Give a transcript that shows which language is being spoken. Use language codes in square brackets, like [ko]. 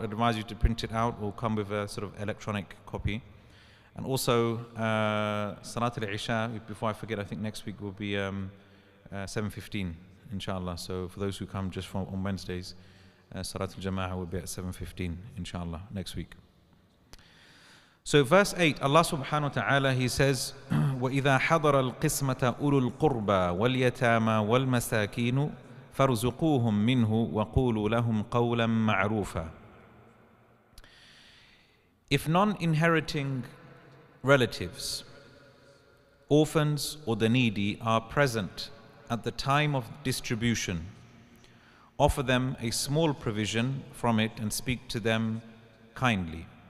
[en] I'd advise you to print it out or come with a sort of electronic copy. And also, Salat al-Isha, before I forget, I think next week will be 7:15, inshallah. So for those who come just on Wednesdays, Salat al-Jama'ah will be at 7:15, inshallah, next week. So verse 8, Allah subhanahu wa ta'ala, He says, [ar] وَإِذَا حَضَرَ الْقِسْمَةَ أُولُو الْقُرْبَى وَالْيَتَامَى وَالْمَسَاكِينُ فَارْزُقُوهُم مِّنْهُ وَقُولُوا لَهُمْ قَوْلًا مَعْرُوفًا. [en] If non-inheriting relatives, orphans or the needy are present at the time of distribution, offer them a small provision from it and speak to them kindly.